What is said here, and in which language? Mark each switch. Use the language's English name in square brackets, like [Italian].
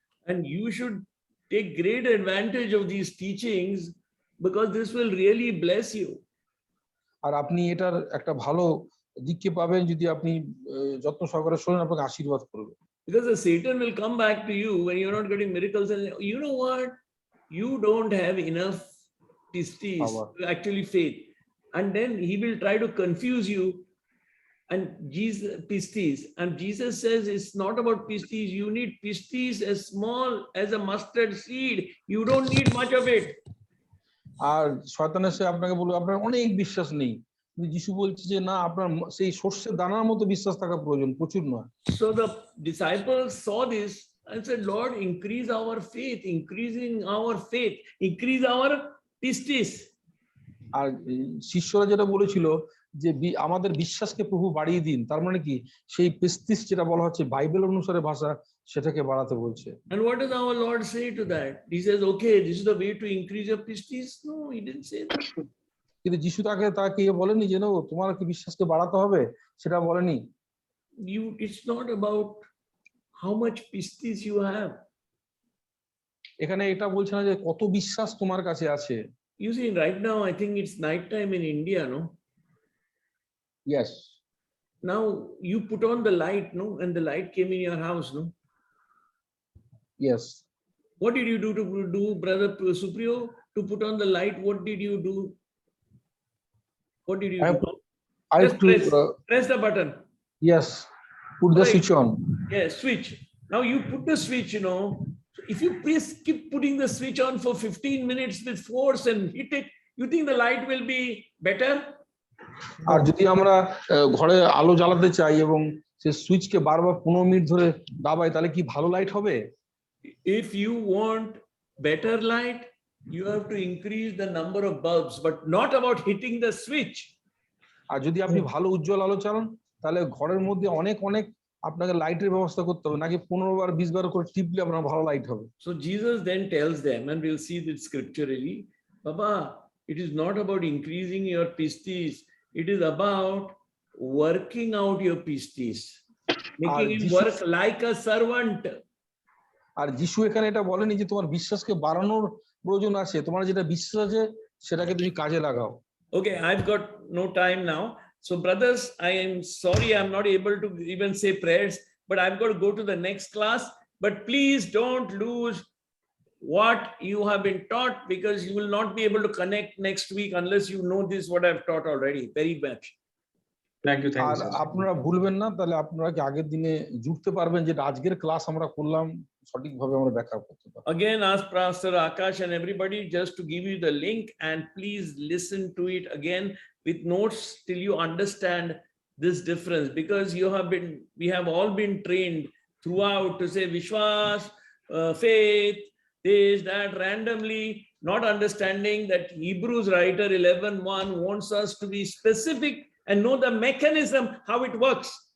[English] And you should take great advantage of these teachings because this will really bless you. [Bangla] আর আপনি এটার একটা ভালো দিককে পাবেন যদি আপনি যত্ন সহকারে শোনেন, আপনাকে আশীর্বাদ করবে। [English] Because the Satan will come back to you when you're not getting miracles and you know what? You don't have enough pistis, actually faith. And then he will try to confuse you. And Jesus pistis, and Jesus says it's not about pistis. You need pistis as small as a mustard seed. You don't need much of it. [Bangla] আর শয়তান এসে আপনাকে বলবে আপনার অনেক বিশ্বাস নেই, কিন্তু যিশু বলছে যে না, আপনার সেই সর্ষের দানার মতো বিশ্বাস থাকা প্রয়োজন, প্রচুর নয়। [English] So the disciples saw this and said, Lord, increase our faith, increasing our faith, increase our pistis. [Bangla] আর শিষ্যরা যেটা বলেছিল যে আমাদের বিশ্বাসকে প্রভু বাড়িয়ে দিন, তার মানে কি সেই পিস্তিস যেটা বলা হচ্ছে বাইবেল অনুসারে ভাষা, সেটাকে বাড়াতে বলছে। [English] And what does our Lord say to that? He says, okay, this is the way to increase your pistis? No, he didn't say that. [Bangla] কিন্তু যিশু তাকে বলেনি যে না, তোমার কি বিশ্বাসকে বাড়াতে হবে, সেটা বলেনি। [English] It's not about how much pistis you have. [Bangla] এখানে এটা বলছে না যে কত বিশ্বাস তোমার কাছে আছে। [English] You see, right now, I think it's night time in India, no? Yes. Now you put on the light, no? And the light came in your house, no? Yes. What did you do, Brother Supriyo, to put on the light? What did you do? What did you do? I have to press the button. Yes. Put the switch on. Yes, switch. Now you put the switch, you know. So if you keep putting the switch on for 15 minutes with force and hit it, You think the light will be better? [Bangla] আর যদি আমরা ঘরে আলো জ্বালাতে চাই এবং সে সুইচকে বারবার 15 minute ধরে দাবাই তাহলে কি ভালো লাইট হবে? [English] If you want better light, you have to increase the number of bulbs, but not about hitting the switch. [Bangla] আর যদি আপনি ভালো উজ্জ্বল আলো চালান তাহলে ঘরের মধ্যে অনেক অনেক আপনাকে লাইটের ব্যবস্থা করতে হবে, নাকি 15 বার 20 বার করে টিপলে আপনার ভালো লাইট হবে। [English] So Jesus then tells them, and we'll see this scripturally, Baba, it is not about increasing your pistis, it is about working out your pistis, making him work like a servant. [Bangla] আর যিশু এখানে এটা বলেনি যে তোমার বিশ্বাসকে বাড়ানোর প্রয়োজন আছে, তোমার যেটা বিশ্বাস আছে সেটাকে তুমি কাজে লাগাও। [English] Okay, I've got no time now. So brothers, I am sorry I'm not able to even say prayers, but I've got to go to the next class. But please don't lose what you have been taught, because you will not be able to connect next week unless you know this what I've taught already very much. Thank you, [Bangla] আর [English] sir. [Bangla] আপনারা ভুলবেন না, তাহলে আপনারা কি আগের দিনে জুড়তে পারবেন যেটা আজকের ক্লাস আমরা করলাম সঠিকভাবে আমরা ব্যাখ্যা করতে পারবো। [English] Again, ask Pastor Akash and everybody just to give you the link, and please listen to it again with notes till you understand this difference, because we have all been trained throughout to say Vishwas, faith, this, that, randomly, not understanding that Hebrews writer 11:1 wants us to be specific and know the mechanism, how it works.